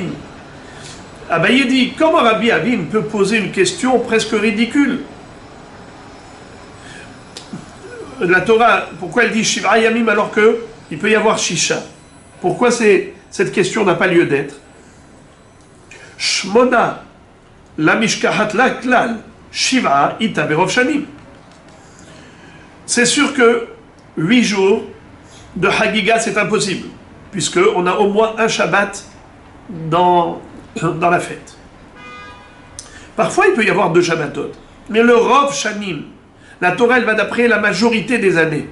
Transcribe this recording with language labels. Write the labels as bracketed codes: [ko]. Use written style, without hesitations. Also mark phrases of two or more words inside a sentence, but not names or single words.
[fr] Abaye dit, comment Rabbi Avin peut poser une question presque ridicule? La Torah, pourquoi elle dit [he] שבעה ימים [fr] alors qu'il peut y avoir Shisha? Pourquoi cette question n'a pas lieu d'être? [arc] שמונה, לא משכחת לה כלל, שבעה איתא ברוב שנים. [fr] C'est sûr que 8 jours de Hagiga, c'est impossible, puisqu'on a au moins un Shabbat dans la fête. Parfois, il peut y avoir 2 Shabbatot, mais le [he] רוב שנים, [fr] la Torah, elle va d'après la majorité des années.